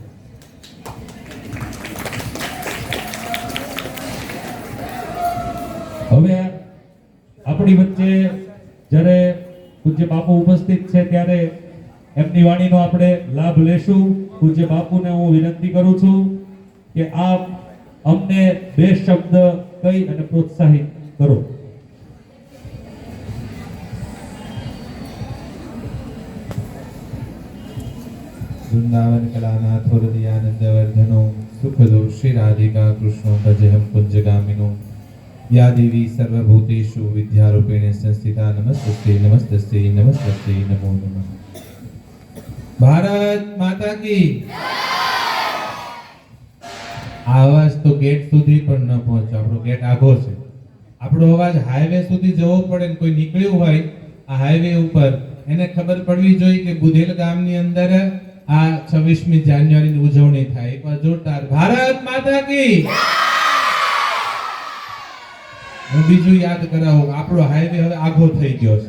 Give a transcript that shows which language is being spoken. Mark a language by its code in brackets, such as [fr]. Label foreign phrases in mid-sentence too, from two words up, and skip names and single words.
[gu] હવે આપણી વચ્ચે જ્યારે પૂજ્ય બાપુ ઉપસ્થિત છે ત્યારે એમની વાણીનો આપણે લાભ લેશું. પૂજ્ય બાપુને હું વિનંતી કરું છું કે આપ અમને બે શબ્દ કહી અને પ્રોત્સાહિત કરો. [sa] वृंदावन कलानाथ हृदयानंद वर्धनो सुखदो श्री राधिका कृष्णो भजहम कुंजगामिनो या देवी सर्वभूतेषु विद्यारूपेण संस्थिता नमस्ते नमस्ते नमस्ते नमो नमः. [hi] भारत माता की [gu] આવાજ તો ગેટ સુધી પણ ન પહોંચે. આપણો ગેટ આઘો છે. આપણો અવાજ હાઈવે સુધી જવો પડે ને કોઈ નીકળ્યું હોય આ હાઈવે ઉપર એને ખબર પડવી જોઈએ કે બુધેલ ગામની અંદર આ 26મી જાન્યુઆરીની ઉજવણી થાય. એકવાર જોરદાર [hi] भारत माता की. [gu] હું બીજું યાદ કરાવું, આપણો હાઈવે હવે આઘો થઈ ગયો છે.